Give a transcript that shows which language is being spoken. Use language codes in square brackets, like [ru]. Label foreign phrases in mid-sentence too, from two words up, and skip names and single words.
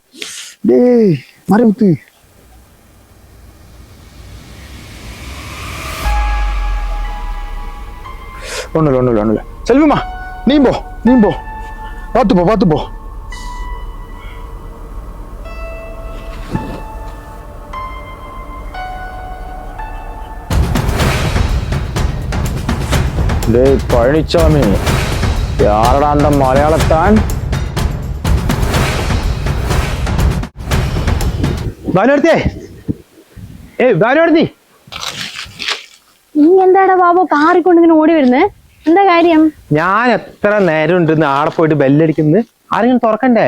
[ta] டேய் மாரிமுத்து ஒண்ணுல செல்விமா நீ போ பாத்து போ. டேய் பழனிசாமி, யாரடா அந்த மலையாளத்தான்? [ml] ഭാനുവടുത്തേ ഭാനുവടുത്തി നീ എന്താടാ ബാബു കാറിക്കൊണ്ട് ഇങ്ങനെ ഓടി വരുന്നേ? എന്താ കാര്യം? ഞാൻ എത്ര നേരം ഉണ്ടെന്ന് ആടെ പോയിട്ട് ബെല്ലടിക്കുന്നു, ആരെങ്കിലും തുറക്കണ്ടേ?